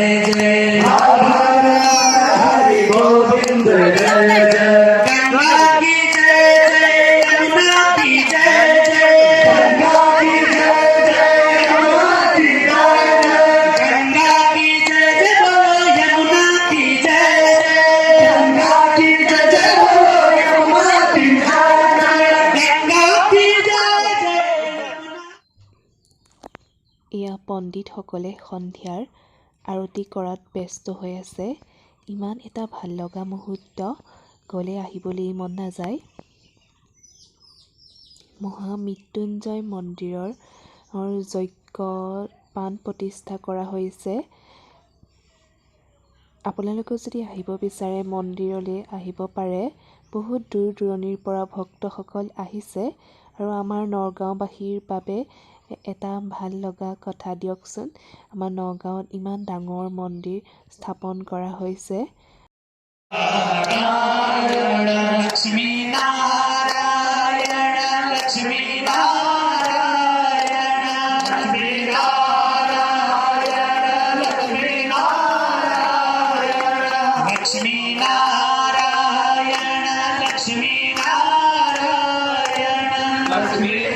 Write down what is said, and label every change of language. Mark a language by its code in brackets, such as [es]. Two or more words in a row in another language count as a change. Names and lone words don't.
[hi] जय, राधा रमण हरि गोविंद जय जय, गंगा की जय जय, यमुना की जय जय, गंगा की जय जय, यमुना की जय जय, गंगा की जय जय बोलो यमुना की जय जय, गंगा की जय जय बोलो यमुना की जय जय, गंगा की जय जय। [as] এয়া পণ্ডিতসকলে সন্ধিয়াৰ আৰতি কৰাত ব্যস্ত হৈ আছে। ইমান এটা ভাল লগা মুহূৰ্ত, গ'লে আহিবলৈ মন নাযায়। মহামৃত্যুঞ্জয় মন্দিৰৰ যজ্ঞ প্ৰাণ প্ৰতিষ্ঠা কৰা হৈছে। আপোনালোকে যদি আহিব বিচাৰে মন্দিৰলৈ আহিব পাৰে। বহুত দূৰ দূৰণিৰ পৰা ভক্তসকল আহিছে আৰু আমাৰ নগাঁওবাসীৰ বাবে এটা ভাল লগা কথা দিয়কচোন। আমাৰ নগাঁৱত ইমান ডাঙৰ মন্দিৰ স্থাপন কৰা হৈছে। [hi] लक्ष्मी नारायण लक्ष्मी नारायण लक्ष्मी नारायण लक्ष्मी नारायण लक्ष्मी नारायण लक्ष्मी नारायण लक्ष्मी